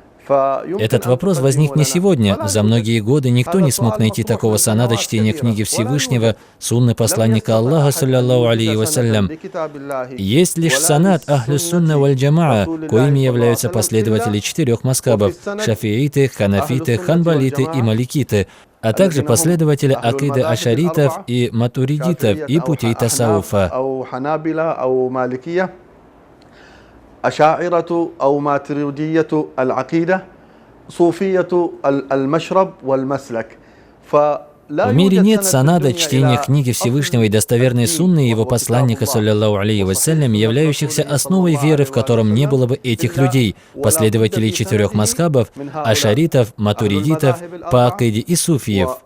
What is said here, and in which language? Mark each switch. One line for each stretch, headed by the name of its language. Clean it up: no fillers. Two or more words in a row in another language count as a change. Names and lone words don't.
Russian: Этот вопрос возник не сегодня. За многие годы никто не смог найти такого санада чтения книги Всевышнего, сунны посланника Аллаха,
Arabic: صلى الله عليه وسلم.
Russian: Есть лишь санад
Arabic: أهل السنة والجماعة,
Russian: коими являются последователи 4 мазхабов – шафииты, ханафиты, ханбалиты и маликиты, а также последователи акиды ашаритов и матуридитов и путей тасауфа.
Arabic: أشاعرة أو ماتريدية العقيدة صوفية المشرب والمسلك.
Russian: В мире нет санада чтения книги Всевышнего и достоверной сунны его посланника,
Arabic: صلى الله عليه وسلم,
Russian: являющихся основой веры, в котором не было бы этих людей, последователей 4 мазхабов, ашаритов, матуридитов, по акиде и суфиев.